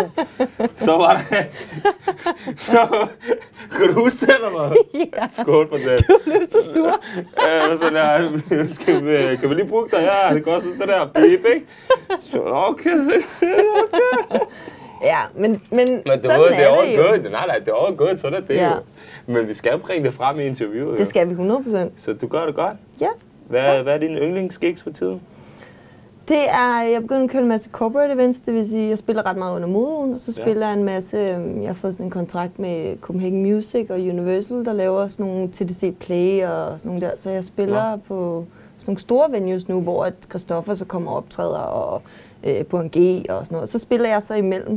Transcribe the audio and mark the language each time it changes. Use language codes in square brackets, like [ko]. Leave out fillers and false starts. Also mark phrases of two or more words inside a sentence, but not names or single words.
[da] Så var der... så... Kan du huske det, eller hvad? Ja. Skål for det. Du blev så sur. Sådan kan vi lige booke dig? Ja, det koster det der beep, ikke? Så okay, okay. Ja, men du ved, det er [en] all good. [da] Nej, det er [en] all good, [da] sådan er det jo. Men vi skal bringe det frem i interviewet. Det skal vi 100%. Så du gør det godt? Ja. Hvad er dine yndlingsgigs for tiden? Det er, jeg begynder at køre en masse [en] corporate events, [da] det vil sige, jeg spiller ret meget under moden, og så spiller jeg en masse, jeg har fået sådan en kontrakt med Copenhagen Music og Universal, der laver sådan nogle TDC Play og sådan nogle der, så jeg spiller på sådan nogle store venues nu, hvor Christoffer så kommer og optræder, og på en G og sådan noget, så spiller jeg så imellem.